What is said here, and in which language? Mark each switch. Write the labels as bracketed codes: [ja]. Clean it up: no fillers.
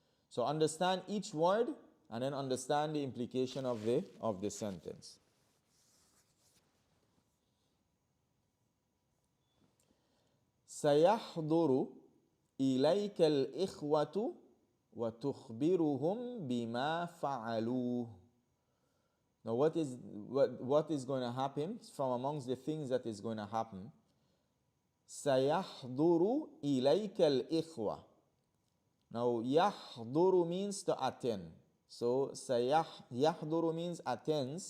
[en] So understand each word and then understand the implication of the sentence. [ar] سيحضر إليك الإخوة وتخبرهم بما فعلوه. [en] Now what is going to happen from amongst the things that is going to happen? [ar] سيحضر إليك الإخوة. [en] Now يحضر means to attend. So يحضر means attends.